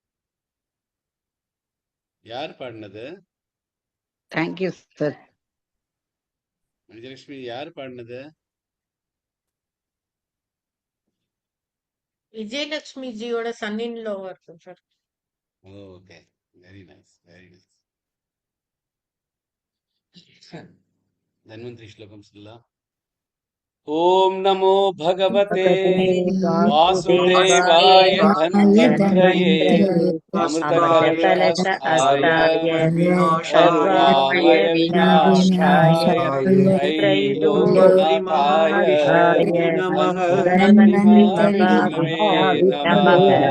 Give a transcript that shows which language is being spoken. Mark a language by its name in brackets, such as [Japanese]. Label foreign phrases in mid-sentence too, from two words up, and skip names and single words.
[Tamil] யார் பாடினது? [English] thank you sir. [Tamil] விஜயலட்சுமி யார் பாடினது? விஜயலட்சுமி ஜியோட [English] son in law [Tamil] இருக்கும் சார். ஓகே, [English] very nice very nice. [Tamil] धन्वंतरि श्लोकं சொல்லலாம். [Sanskrit] ओम नमो भगवते वासुदेवाय धन्वंत्रये अमृतकलशहस्ताय करुणामय विनाशाय त्रैलोक्यनाथाय धन्वंतरि नमः।